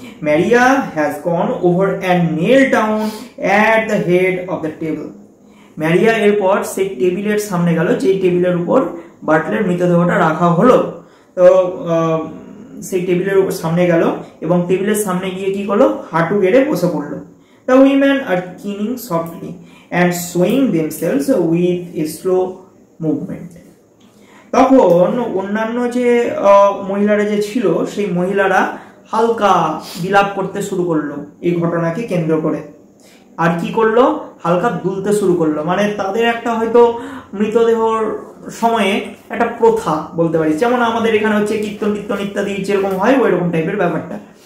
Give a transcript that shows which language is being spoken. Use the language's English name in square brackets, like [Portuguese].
[English] Maria has gone over and knelt down at the head of the table. [Bangla] ম্যারিয়া এরপর সেই টেবিলের সামনে গেল, যেই টেবিলের উপর বার্টলের মৃতদেহটা রাখা হলো। তো সেই টেবিলের সামনে গেল এবং টেবিলের সামনে গিয়ে কি করলো, হাঁটু গেড়ে বসে পড়লো। [English] The women are keening softly and swaying themselves with a slow movement. [Bangla] তখন অন্যান্য যে মহিলারা যে ছিল সেই মহিলারা হালকা বিলাপ করতে শুরু করলো এই ঘটনাকে কেন্দ্র করে। আর কি করলো, হালকা দুলতে শুরু করলো। মানে তাদের একটা হয়তো মৃতদেহর সময়ে একটা প্রথা বলতে পারি, যেমন আমাদের এখানে হচ্ছে কীর্তন কীর্তন ইত্যাদি যেরকম হয় ওই রকম টাইপের ব্যাপারটা।